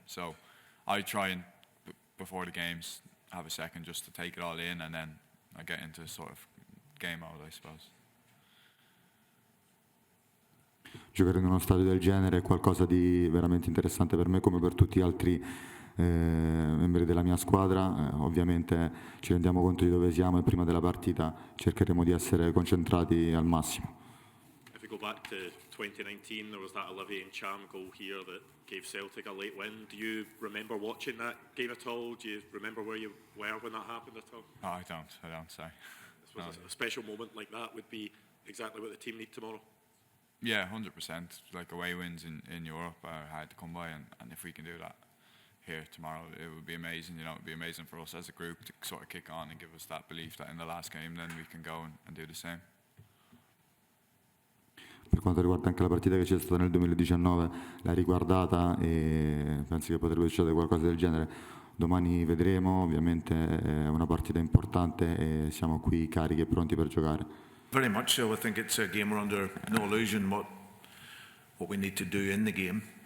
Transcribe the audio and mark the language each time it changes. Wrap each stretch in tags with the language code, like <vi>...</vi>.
<en>So I try and before the games have a second just to take it all in, and then I get into sort of game mode, I suppose.</en> <it>Giocare in uno stadio del genere è qualcosa di veramente interessante per me come per tutti gli altri membri della mia squadra. Ovviamente ci rendiamo conto di dove siamo e prima della partita cercheremo di essere concentrati al massimo.</it> <en>If we go back to 2019, there was that Olivier Ntcham goal here that gave Celtic a late win. Do you remember watching that game at all? Do you remember where you were when that happened at all? No, I don't, sorry. I suppose a special moment like that would be exactly what the team need tomorrow. Yeah, 100%. Like away wins in Europe are hard to come by, and if we can do that here tomorrow, it would be amazing. You know, it would be amazing for us as a group to sort of kick on and give us that belief that in the last game then we can go and do the same.</en> <it>Per quanto riguarda anche la partita che c'è stata nel 2019, l'ha riguardata e penso che potrebbe succedere qualcosa del genere. Domani vedremo, ovviamente è una partita importante e siamo qui carichi e pronti per giocare.</it> <en>Very much so. I think it's a game we're under no illusion what we need to do in the game.</en>